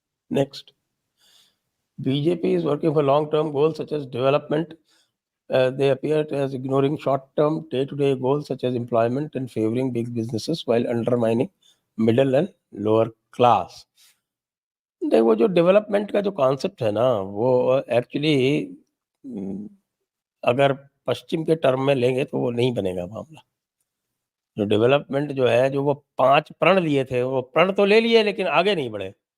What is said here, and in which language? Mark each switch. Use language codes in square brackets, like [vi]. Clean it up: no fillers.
[en] Next, BJP is working for long term goals such as development. They appear as ignoring short-term day-to-day goals such as employment and favoring big businesses while undermining middle and lower class. [hi] देखो जो development का जो concept है ना, वो actually अगर पश्चिम के term में लेंगे तो वो नहीं बनेगा मामला। जो डेवलपमेंट जो है, जो वो 5 प्रण लिए थे, वो प्रण तो ले लिए लेकिन आगे नहीं बढ़े।